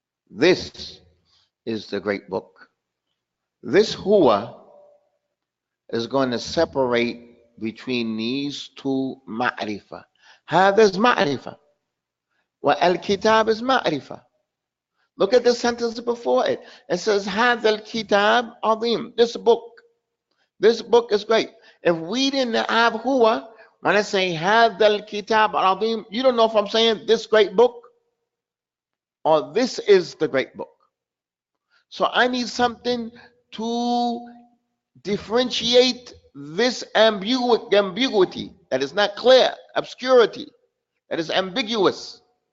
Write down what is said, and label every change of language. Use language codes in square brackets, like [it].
[en] This is the great book. This huwa is going to separate between these two ma'rifah. هذا is ma'rifah. Al-kitab is ma'rifah. Look at the sentence before it. It says, [ar] هذا الكتاب عظيم. [en] This book is great. If we didn't have huwa, when I say [ar] هذا الكتاب عظيم, [en] you don't know if I'm saying this great book or this is the great book. So I need something to differentiate this ambiguity that is not clear, obscurity, that is ambiguous.